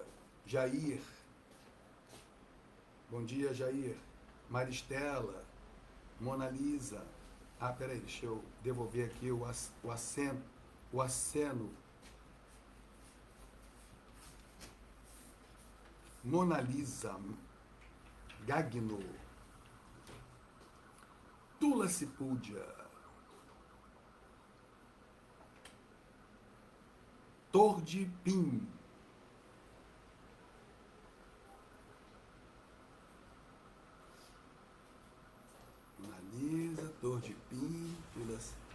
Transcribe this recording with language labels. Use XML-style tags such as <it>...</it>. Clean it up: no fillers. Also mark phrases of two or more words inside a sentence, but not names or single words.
<pt>Jair, bom dia, Jair. Maristela, Mona Lisa. Peraí, deixa eu devolver aqui o aceno. Mona Lisa, Gagno, Tulasi Puja, Tordipim, Mona Lisa, Tordipim, Tulasi.</pt>